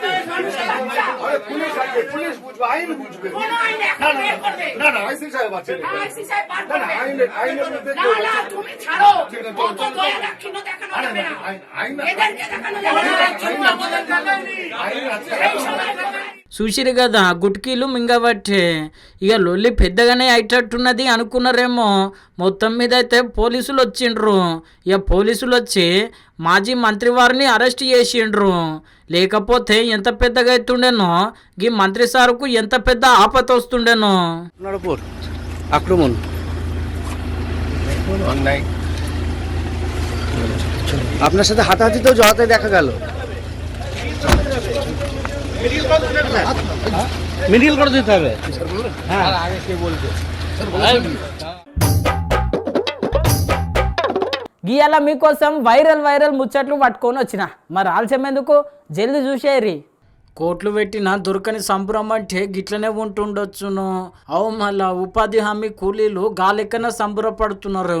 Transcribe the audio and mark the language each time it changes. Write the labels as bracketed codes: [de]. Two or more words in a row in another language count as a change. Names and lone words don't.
[bn] পুলিশ বুঝবে, আইন বুঝবে। না না আইসি সাহেব আছে, আইনের মধ্যে তুমি ছাড়ো, [te] చూసిరు కదా గుట్కీలు మింగబట్టే ఇక లొల్లి పెద్దగానే అయ్యేటట్టున్నది అనుకున్నారేమో. మొత్తం మీద అయితే పోలీసులు వచ్చిండ్రు. ఇక పోలీసులు వచ్చి మాజీ మంత్రి వారిని అరెస్ట్ చేసిండ్రు. లేకపోతే ఎంత పెద్దగా అవుతుండేనో, ఈ మంత్రి సార్కు ఎంత పెద్ద ఆపత వస్తుండేనో. [bn] আক্রমণ আপনার সাথে হাতাহাতিতেও জড়াতে দেখা গেল। মিডিল করে দিতে হবে। হ্যাঁ আগে কে বলবে [te] గీయాల మీకోసం వైరల్ ముచ్చట్లు పట్టుకొని వచ్చిన. మరి ఆలస్యం ఎందుకు, జల్దీ చూసేరి. కోట్లు పెట్టినా దొరకని సంబరం అంటే గిట్లనే ఉంటుండొచ్చును. అవు మళ్ళా ఉపాధి హామీ కూలీలు గాలెక్కన సంబరపడుతున్నారు.